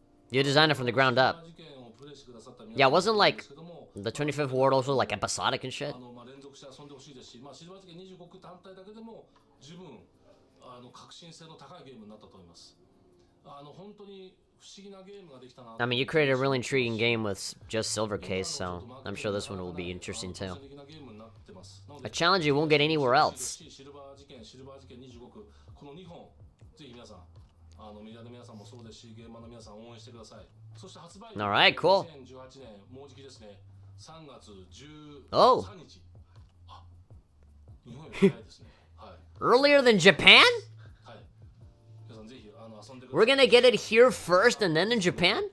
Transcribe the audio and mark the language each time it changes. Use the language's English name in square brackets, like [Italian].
[English] You designed it from the ground up. Yeah, wasn't, like, the 25th Ward also, like, episodic and shit? [Japanese] 連続して遊んでほしいですし、まあ、シルバー事件25区単体だけでも十分革新性の高いゲームになったと思います。本当に不思議なゲームができたな。 [English] I mean, you created a really intriguing game with just Silver Case, so I'm sure this one will be interesting too. A challenge you won't get anywhere else. [Japanese] シルバー事件25区、この2本ぜひ皆さんメディアの皆さんもそうですし、ゲーマーの皆さん応援してください。そして発売日 [English] Alright, cool. [Japanese] 2018年もうじきですね。3月13 [English] Oh. [Japanese] 日。あ、日本より早いですね。はい。 [English] Earlier than Japan? [Japanese] はい。皆さんぜひ遊んでください。 [English] We're gonna get it here first and then in Japan?